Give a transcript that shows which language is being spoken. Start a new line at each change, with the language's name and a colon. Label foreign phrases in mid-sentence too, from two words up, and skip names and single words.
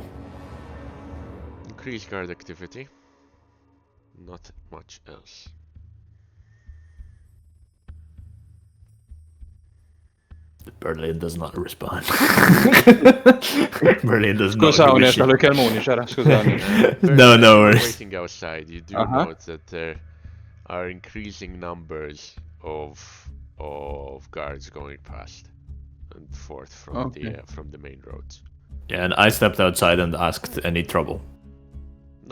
English: Increase guard activity. Not much else. Berlin does not respond. Berlin does not
Maltese: Skużawni,
English: give a
Maltese: għax
English: shit.
Maltese: kelmuni, xara, skużawni.
English: No, no worries. Waiting outside, you do Uh-huh. note that there are increasing numbers of guards going past and forth from the main roads. Yeah, and I stepped outside and asked any trouble. No